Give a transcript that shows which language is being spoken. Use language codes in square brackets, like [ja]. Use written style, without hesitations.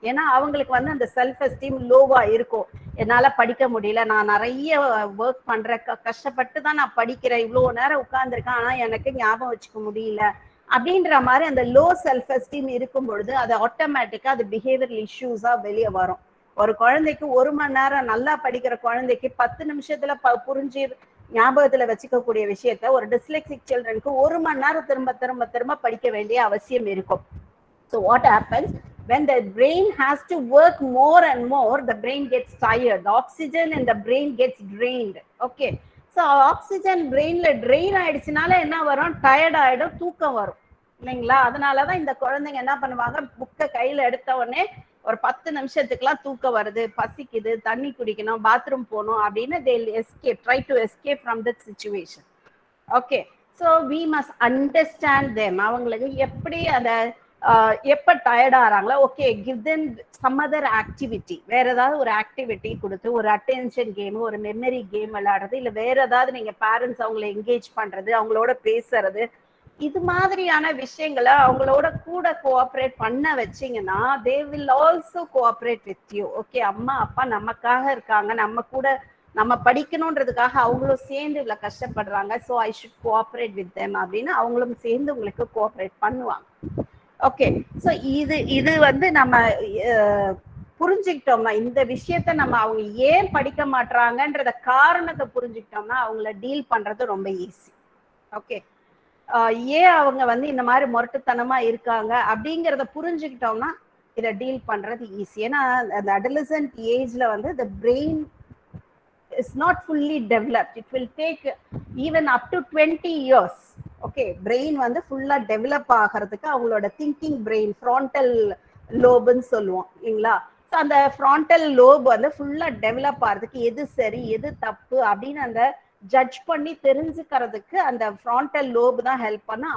[ta] ஏன்னா அவங்களுக்கு அந்த செல்ஃப் எஸ்டீம் லோவா இருக்கும். என்னால படிக்க முடியல, நான் நிறைய ஒர்க் பண்றேன், கஷ்டப்பட்டு தான் நான் படிக்கிறேன், இவ்வளவு நேரம் உட்கார்ந்துருக்கேன், ஆனா எனக்கு ஞாபகம் வச்சுக்க முடியல அப்படின்ற மாதிரி அந்த லோ செல்ஃப் எஸ்டீம் இருக்கும் பொழுது அது ஆட்டோமேட்டிக்கா அது பிஹேவியரல் இஷ்யூஸா வெளியே வரும். ஒரு குழந்தைக்கு 1 மணி நேரம் நல்லா படிக்கிற குழந்தைக்கு 10 நிமிஷத்துல புரிஞ்சு ஞாபகத்துல வச்சுக்கக்கூடிய விஷயத்த ஒரு டிஸ்லெக்சிக் சில்ட்ரனுக்கு 1 மணி நேரம் திரும்ப திரும்ப திரும்ப படிக்க வேண்டிய அவசியம் இருக்கும். [en] So what happens when the brain has to work more and more, the brain gets tired, the oxygen in the brain gets drained. [ta] Okay, so oxygen பிரெயின்ல train ஆயிடுச்சுனால என்ன வரும், டயர்ட் ஆயிடும், தூக்கம் வரும் இல்லைங்களா. அதனாலதான் இந்த குழந்தைங்க என்ன பண்ணுவாங்க, புக்கை கையில எடுத்த உடனே ஒரு 10 நிமிஷத்துக்குலாம் தூக்கம் வருது, பசிக்குது, தண்ணி குடிக்கணும், பாத்ரூம் போகணும் அப்படின்னு [en] they'll escape, try to escape from that situation. Okay, so we must understand them. [ta] அவங்களுக்கு எப்படி அந்த எப்ப tired ஆறாங்களோ, [en] okay give them some other activity, [ta] வேற ஏதாவது ஒரு ஆக்டிவிட்டி கொடுத்து, ஒரு அட்டென்ஷன் கேம், ஒரு மெமரி கேம் விளையாடுறது, இல்ல வேற ஏதாவது நீங்க பேரண்ட்ஸ் அவங்களை என்கேஜ் பண்றது, அவங்களோட பேசுறது, இது மாதிரியான விஷயங்களை அவங்களோட கூட கோஆப்ரேட் பண்ண வச்சீங்கன்னா [en] they will also cooperate with you. [ta] Okay, அம்மா அப்பா நமக்காக இருக்காங்க, நம்ம கூட நம்ம படிக்கணும்ன்றதுக்காக அவங்களும் சேர்ந்து இவ்வளவு கஷ்டப்படுறாங்க, [en] so I should cooperate with them [ta] அப்படின்னு அவங்களும் சேர்ந்து உங்களுக்கு கோஆப்ரேட் பண்ணுவாங்க. ஓகே, ஸோ இது நம்ம புரிஞ்சுக்கிட்டோம்னா, இந்த விஷயத்த நம்ம அவங்க ஏன் படிக்க மாட்டாங்கன்றத காரணத்தை புரிஞ்சுக்கிட்டோம்னா அவங்கள டீல் பண்றது ரொம்ப ஈஸி. ஓகே, ஏன் அவங்க இந்த மாதிரி முரட்டுத்தனமா இருக்காங்க அப்படிங்கிறத புரிஞ்சுக்கிட்டோம்னா இதை டீல் பண்றது ஈஸி. ஏன்னா அந்த [en] Adolescent ஏஜ்ல the brain is not fully developed. It will take even up to 20 years. [ta] Okay, brain ஃபுல்லா டெவலப் ஆகிறதுக்கு அவங்களோட திங்கிங் பிரெயின், ஃப்ரான்டல் லோப்னு சொல்லுவோம் இல்லைங்களா. ஸோ அந்த ஃப்ரான்டல் லோப் ஃபுல்லா டெவலப் ஆகிறதுக்கு எது சரி எது தப்பு அப்படின்னு அந்த ஜட்ஜ் பண்ணி தெரிஞ்சுக்கிறதுக்கு அந்த ஃப்ரான்டல் லோப் தான் ஹெல்ப் பண்ண.